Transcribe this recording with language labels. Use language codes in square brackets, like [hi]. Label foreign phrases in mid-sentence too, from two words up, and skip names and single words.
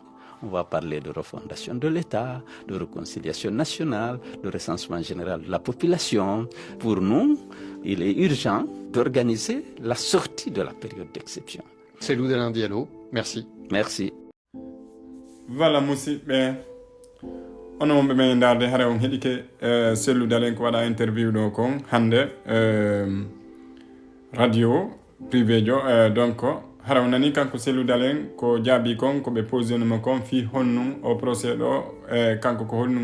[fr] On va parler de refondation de l'État, de réconciliation nationale, de recensement général de la population. Pour nous, il est urgent d'organiser la sortie de la période d'exception. C'est Loudalin Diallo. Merci. Merci. Voilà, [ff] musidɓe ono wonɓe men darde hare on heɗike Cellou Dalen ko waɗa interview ɗo kon hande [fr] radio privé [ff] jo donc hara on nani kanko Cellou Dalen ko jaabi kon ko ɓe posionimo kon fi honnum o procès ɗo kanko ko honnum